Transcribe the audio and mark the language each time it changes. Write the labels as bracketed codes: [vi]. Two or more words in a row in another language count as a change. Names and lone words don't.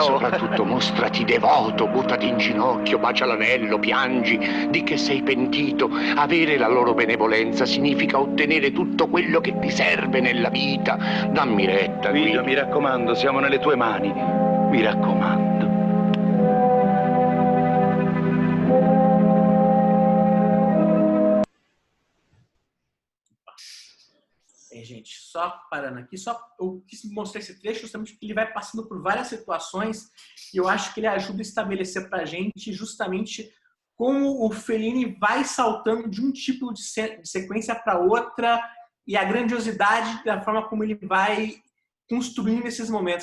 [it] Ma soprattutto mostrati devoto, buttati in ginocchio, bacia l'anello, piangi, di che sei pentito. Avere la loro benevolenza significa ottenere tutto quello che ti serve nella vita. Dammi retta, Guido, mi raccomando, siamo nelle tue mani, mi raccomando. [pt] Gente, só parando aqui, eu quis mostrar esse trecho justamente porque ele vai passando por várias situações e eu acho que ele ajuda a estabelecer para a gente justamente como o Fellini vai saltando de um tipo de sequência para outra e a grandiosidade da forma como ele vai construindo esses momentos.